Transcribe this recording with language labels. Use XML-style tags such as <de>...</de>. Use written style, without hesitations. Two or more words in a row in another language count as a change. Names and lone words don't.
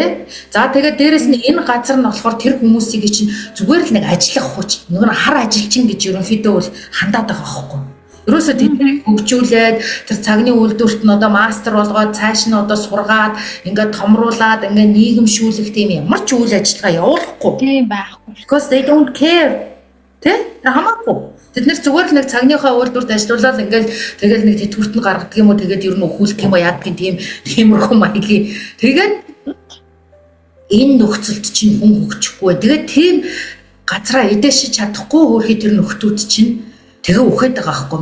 <mn>За тэгээ дээрэс нь энэ газар нь болохоор тэр хүмүүсийг чинь зүгээр л нэг ажиллах хүч нэг нь хар ажилчин гэж ерөнхийдөө бол хандаад байгаа байхгүй. Ерөөсөө тэднийг хөгжүүлээд тэр цагны үйлдвэрт нь одоо мастер болгоод цааш нь одоо сургаад ингээд томруулаад ингээд нийгэмшүүлэх тийм ямар ч үйл ажиллагаа явуулахгүй. Тийм байхгүй.</mn> <en>Because they don't care.</en> <mn>Тэ? Хамаагүй. Тэд нэр зүгээр л нэг цагныхаа үйлдвэрт ажиллаулаад ингээл тэгэл нэг тэтгэврт нь гаргадаг юм уу тэгээд ер нь өхүүлэх юм уу яадгийн тиймэрхүү маягийн. Тэгээд энэ нөхцөлд чинь хүн хөгжихгүй. Тэгээд тийм газараа эдээшиж чадахгүй хөрхий тэр нөхдүүд чинь тэгээ өгöd байгаа байхгүй.</mn>